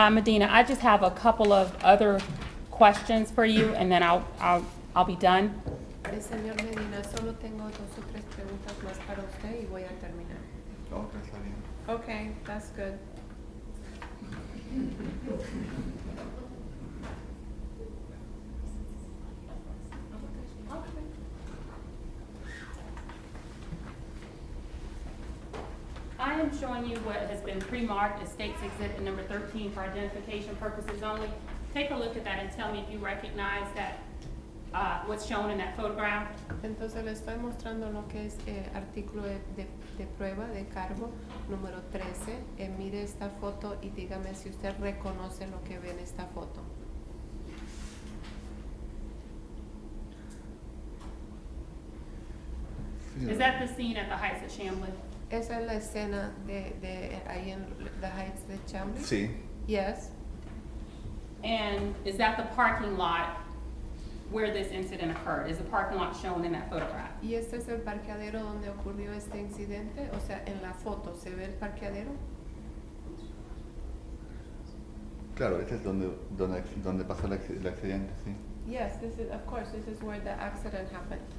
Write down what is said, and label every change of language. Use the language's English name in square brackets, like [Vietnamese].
[English] Medina, I just have a couple of other questions for you, and then I'll be done. [Spanish] Señor Medina, solo tengo 2 o 3 preguntas más para usted y voy a terminar. Ok, está bien. [English] Okay, that's good. I am showing you what has been pre-marked as State's Exhibit number 13 for identification purposes only. Take a look at that and tell me if you recognize that, what's shown in that photograph. [Spanish] Entonces le estoy mostrando lo que es artículo de prueba de cargo número 13. Mire esta foto y dígame si usted reconoce lo que ve en esta foto. Sí, [English] Is that the scene at the Heights of Chamblee? [Spanish] ¿Esa es la escena de ahí en The Heights de Chamblee? Sí, [English] Yes. And is that the parking lot where this incident occurred? Is the parking lot shown in that photograph? [Spanish] ¿Y este es el parqueadero donde ocurrió este incidente? O sea, en la foto, ¿se ve el parqueadero? claro, este es donde pasó el accidente, sí. [English] Yes, this is, of course, this is where the accident happened.